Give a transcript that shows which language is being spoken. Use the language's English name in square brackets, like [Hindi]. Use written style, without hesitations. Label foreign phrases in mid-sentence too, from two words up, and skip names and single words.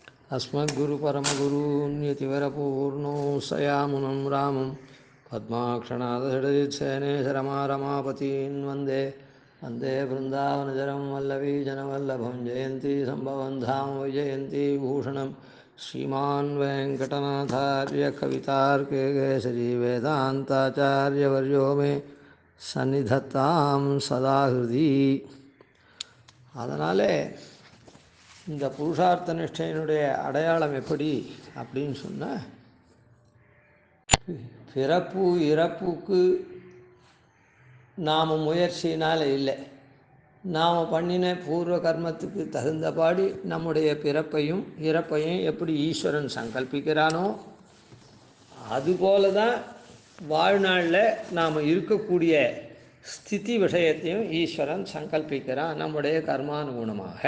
[Sanskrit] अस्मद्गुरुपरमगुरून्यतिवरपूर्णो सयामुनं रामं पद्माक्षणादषडजित्सेनेशरमारमापतीन् वन्दे वन्दे वृन्दावनचरं वल्लवीजनवल्लभं जयन्ती सम्भवं धाम वैजयन्ती भूषणं श्रीमान् वेङ्कटनाथार्य कवितार्के केसरी वेदान्ताचार्यवर्यो मे सन्निधत्तां सदा हृदि. [Tamil] அதனாலே இந்த புருஷார்த்த நிஷ்டையினுடைய அடையாளம் எப்படி அப்படின்னு சொன்னால், பிறப்பு இறப்புக்கு நாம் முயற்சினால் இல்லை, நாம் பண்ணின பூர்வ கர்மத்துக்கு தகுந்தபாடி நம்முடைய பிறப்பையும் இறப்பையும் எப்படி ஈஸ்வரன் சங்கல்பிக்கிறானோ அதுபோல தான் வாழ்நாளில் நாம் இருக்கக்கூடிய ஸ்திதி விஷயத்தையும் ஈஸ்வரன் சங்கல்பிக்கிறான் நம்முடைய கர்மானுகுணமாக.